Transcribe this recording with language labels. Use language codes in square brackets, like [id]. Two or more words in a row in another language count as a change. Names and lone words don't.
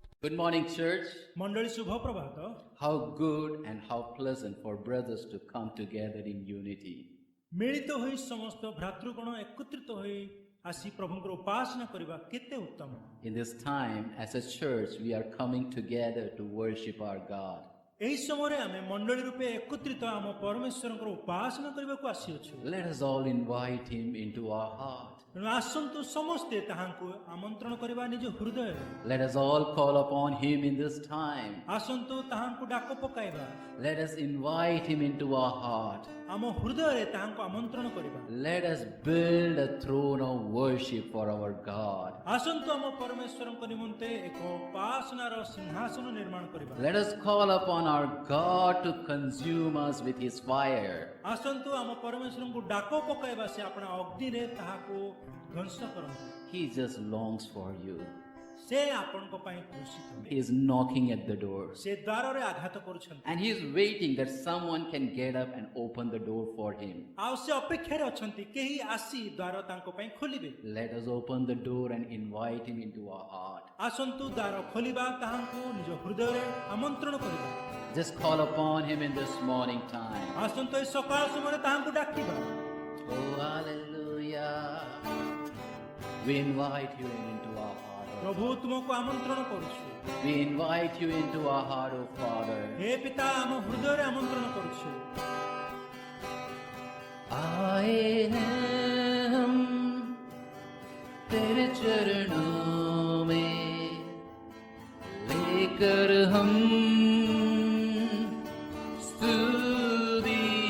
[en] Good morning, church. [or] ମଣ୍ଡଳୀ ଶୁଭ ପ୍ରଭାତ. [en] How good and how pleasant for brothers to come together in unity. [or] ମିଳିତ ହୋଇ ସମସ୍ତ ଭ୍ରାତୃଗଣ ଏକତ୍ରିତ ହୋଇ ଆସି ପ୍ରଭୁଙ୍କର ଉପାସନା କରିବା କେତେ ଉତ୍ତମ. [en] In this time, as a church, we are coming together to worship our God. [or] ଏହି ସମୟରେ ଆମେ ମଣ୍ଡଳୀ ରୂପେ ଏକତ୍ରିତ ଆମ ପରମେଶ୍ୱରଙ୍କର ଉପାସନା କରିବାକୁ ଆସିଅଛୁ. [en] Let us all invite Him into our heart. [or] ତେଣୁ ଆସନ୍ତୁ ସମସ୍ତେ ତାହାଙ୍କୁ ଆମନ୍ତ୍ରଣ କରିବା ନିଜ ହୃଦୟରେ. [en] Let us all call upon Him in this time. [or] ଆସନ୍ତୁ ତାହାଙ୍କୁ ଡାକ ପକାଇବା. [en] Let us invite Him into our heart. [or] ଆମ ହୃଦୟରେ ତାହାଙ୍କୁ ଆମନ୍ତ୍ରଣ କରିବା. [en] Let us build a throne of worship for our God. [or] ଆସନ୍ତୁ ଆମ ପରମେଶ୍ୱରଙ୍କ ନିମନ୍ତେ ଏକ ଉପାସନାର ସିଂହାସନ ନିର୍ମାଣ କରିବା. [en] Let us call upon our God to consume us with His fire. [or] ଆସନ୍ତୁ ଆମ ପରମେଶ୍ୱରଙ୍କୁ ଡାକ ପକାଇବା ସେ ଆପଣା ଅଗ୍ନିରେ ତାହାକୁ ଧ୍ୱଂସ କରନ୍ତୁ. [en] He just longs for you. [or] ସେ ଆପଣଙ୍କ ପାଇଁ ତୃଷିତ. [en] He is knocking at the door. [or] ସେ ଦ୍ୱାରରେ ଆଘାତ କରୁଛନ୍ତି. [en] And He is waiting that someone can get up and open the door for Him. [or] ଆଉ ସେ ଅପେକ୍ଷାରେ ଅଛନ୍ତି କେହି ଆସି ଦ୍ୱାର ତାଙ୍କ ପାଇଁ ଖୋଲିବେ. [en] Let us open the door and invite Him into our heart. [or] ଆସନ୍ତୁ ଦ୍ୱାର ଖୋଲିବା ତାହାଙ୍କୁ ନିଜ ହୃଦୟରେ ଆମନ୍ତ୍ରଣ କରିବା. [en] Just call upon Him in this morning time. [or] ଆସନ୍ତୁ ଏ ସକାଳ ସମୟରେ ତାହାଙ୍କୁ ଡାକିବା. [en] Oh, hallelujah. We invite you into our heart. [or] ପ୍ରଭୁ ତୁମକୁ ଆମନ୍ତ୍ରଣ କରୁଛୁ. [en] We invite you into our heart, oh Father. [or] ହେ ପିତା ଆମ ହୃଦୟରେ ଆମନ୍ତ୍ରଣ କରୁଛୁ. [hi] आए हैं हम तेरे चरणों में लेकर हम स्तुति.